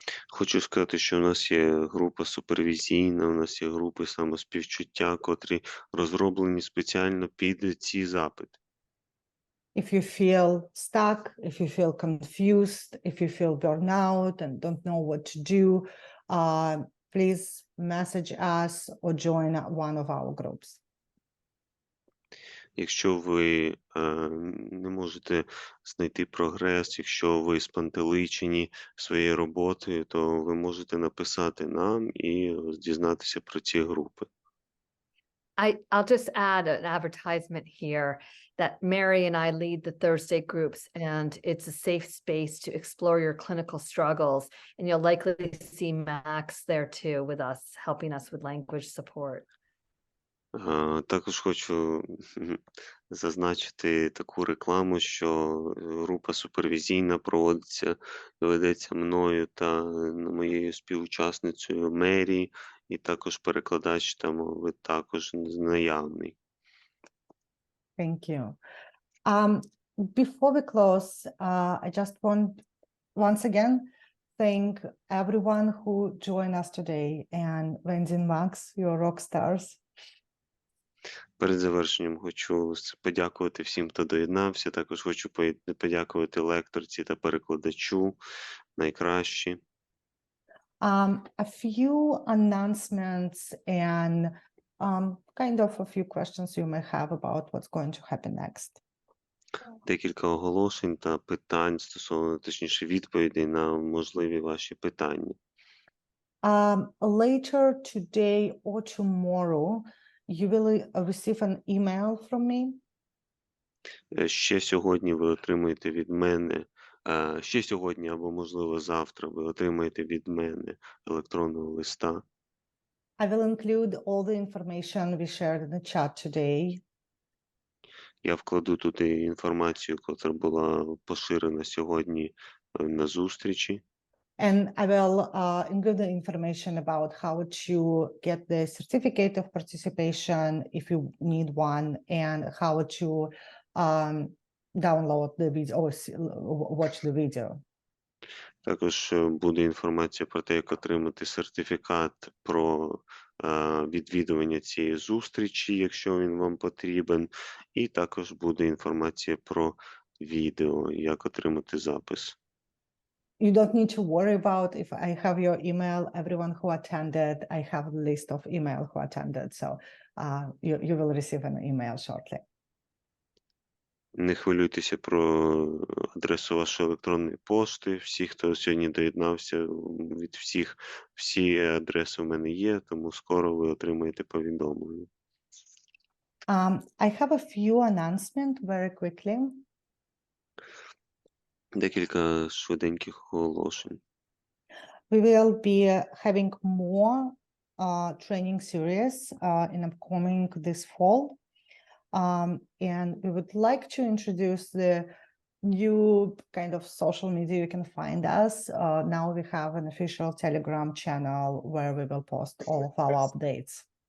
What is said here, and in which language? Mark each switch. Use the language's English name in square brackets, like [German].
[Ukrainian] Хочу сказати, що у нас є група супервізійна, у нас є групи самоспівчуття, котрі розроблені спеціально під ці запити. [English] If you feel stuck, if you feel confused, if you feel burnout and don't know what to do, please message us or join one of our groups. [Ukrainian] Якщо ви не можете знайти прогрес, якщо ви спантеличені своєю роботою, то ви можете написати нам і дізнатися про ці групи. [English] I'll just add an advertisement here that Mary and I lead the Thursday groups, and it's a safe space to explore your clinical struggles. And you'll likely see Max there too with us, helping us with language support. [Ukrainian] Також хочу зазначити таку рекламу, що група супервізійна ведеться мною та моєю співучасницею Мері, і також перекладач там також наявний. [English] Thank you. Before we close, I just want once again thank everyone who joined us today, and Wendy and Max, you're rock stars. [Ukrainian] Перед завершенням хочу подякувати всім, хто доєднався. Також хочу подякувати лекторці та перекладачу. Найкращі. [English] A few announcements and kind of a few questions you may have about what's going to happen next. [Ukrainian] Декілька оголошень та питань стосовно, точніше, відповідей на можливі ваші питання. [English] Later today or tomorrow, you will receive an email from me. [Ukrainian] Ще сьогодні ви отримаєте від мене, ще сьогодні або, можливо, завтра ви отримаєте від мене електронного листа. [English] I will include all the information we shared in the chat today. [Ukrainian] Я вкладу туди інформацію, яка була поширена сьогодні на зустрічі. [English] And I will include the information about how to get the certificate of participation if you need one, and how to download the video or watch the video. [Ukrainian] Також буде інформація про те, як отримати сертифікат про відвідування цієї зустрічі, якщо він вам потрібен. І також буде інформація про відео, як отримати запис. [English] You don't need to worry about if I have your email, everyone who attended, I have a list of email who attended, so you will receive an email shortly. [Ukrainian] Не хвилюйтеся про адресу вашої електронної пошти. Всі, хто сьогодні доєднався, від всі адреси в мене є, тому скоро ви отримаєте повідомлення. [English] I have a few announcements very quickly. [Ukrainian] Декілька швиденьких оголошень. [English] We will be having more training series in upcoming this fall. And we would like to introduce the new kind of social media you can find us. Now we have an official Telegram channel where we will post all of our updates.